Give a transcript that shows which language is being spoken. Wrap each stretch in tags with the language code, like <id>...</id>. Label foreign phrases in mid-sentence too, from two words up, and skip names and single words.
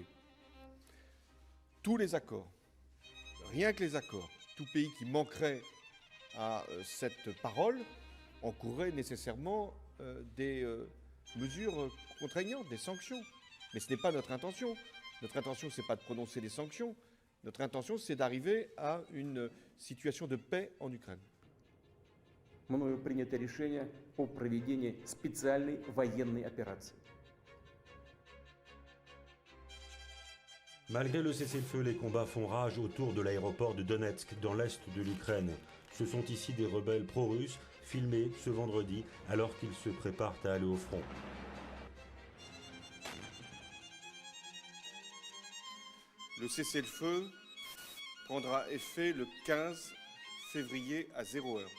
<fr>Tous les accords, rien que les accords, tout pays qui manquerait à cette parole encourrait nécessairement des mesures contraignantes, des sanctions. Mais ce n'est pas notre intention. Notre intention, ce n'est pas de prononcer des sanctions. Notre intention, c'est d'arriver à une situation de paix en Ukraine.</fr> <ru>Мною принято решение о проведении специальной военной операции.</ru> <fr>Malgré le cessez-le-feu, les combats font rage autour de l'aéroport de Donetsk, dans l'est de l'Ukraine. Ce sont ici des rebelles pro-russes, filmés ce vendredi, alors qu'ils se préparent à aller au front. Le cessez-le-feu prendra effet le 15 février à 0 heure.</fr>